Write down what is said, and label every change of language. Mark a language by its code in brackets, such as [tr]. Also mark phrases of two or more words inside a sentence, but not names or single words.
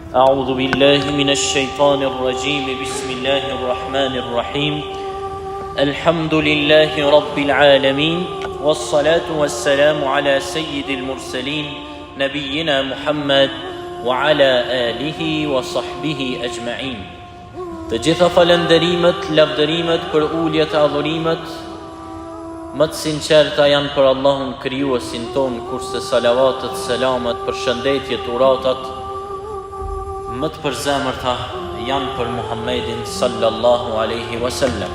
[ar] أعوذ بالله من الشيطان الرجيم بسم الله الرحمن الرحيم الحمد لله رب العالمين والصلاة والسلام على سيد المرسلين نبينا محمد وعلى آله وصحبه أجمعين. [sq] Të gjitha falënderimet, lavdërimet për uljet e adhurimet më të sinqerta janë për Allahun krijuesin ton, kurse salavatet, selamet, përshëndetjet, uratat më të përzemërta janë për Muhammedin [ar] صلى الله عليه وسلم.